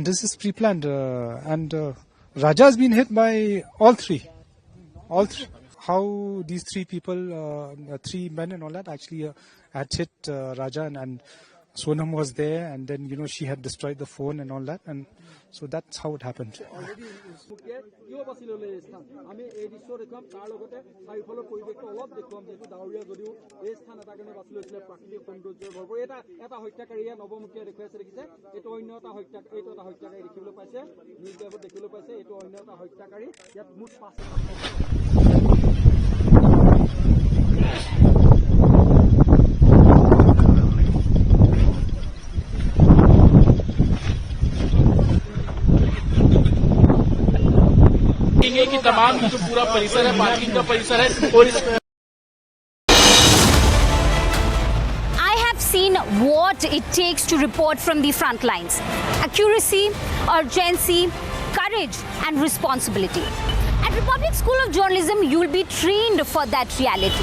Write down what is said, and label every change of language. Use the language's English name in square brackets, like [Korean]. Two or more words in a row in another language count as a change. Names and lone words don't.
[English] This is pre-planned, and Raja has been hit by all three. All three. How these three people, three men and all that, actually had hit Raja, and Sonam was there, and then she had destroyed the phone and all that, and so that's how it happened. [Assamese] আমি এই দৃশ্য দেখুৱাম তাৰ লগতে চাৰিওফালৰ পৰিৱেশটো অলপ দেখুৱাম যিহেতু ডাৱৰীয়া যদিও এই স্থান এটা কাৰণে বাছি লৈছিলে প্ৰাকৃতিক সৌন্দৰ্যৰ ভৰপূৰ এটা হত্যাকাৰীয়ে নৱমুখীয়া দেখুৱাই আছে দেখিছে এইটো অন্য এটা হত্যাকাৰী দেখিবলৈ পাইছে নিউজ লাইভত দেখিবলৈ পাইছে এইটো অন্য এটা হত্যাকাৰী ইয়াত মুঠ 5 [Hindi] कि तमाम जो पूरा परिसर है पार्किंग का परिसर है और इस [English] I have seen what it takes to report from the front lines. Accuracy, urgency, courage and responsibility. At Republic School of Journalism, you will be trained for that reality.